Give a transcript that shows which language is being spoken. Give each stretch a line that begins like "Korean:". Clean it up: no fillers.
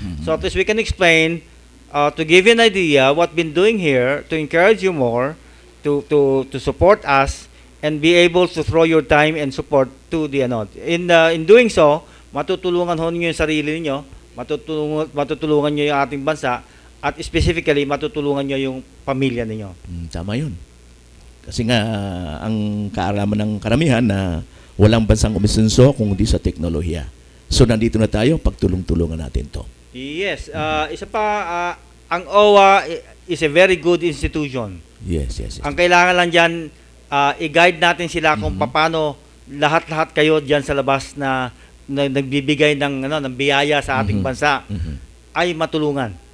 English: So at least we can explain to give you an idea what been doing here to encourage you more to support us and be able to throw your time and support to the in doing so
Filipino: matutulungan ho niyo yung sarili niyo, matutulungan niyo yung ating bansa. At specifically, matutulungan nyo yung pamilya ninyo. Tama yun. Kasi nga, ang kaalaman ng karamihan na walang bansang umisenso kung hindi sa teknolohiya. So, nandito na tayo, pagtulong-tulungan natin to.
English: Yes.
Filipino: Isa pa, ang
English: OWA is a very good institution. Yes.
Filipino: Ang kailangan lang dyan, i-guide natin sila kung paano lahat-lahat kayo dyan sa labas na nagbibigay ng biyaya sa ating bansa ay matulungan.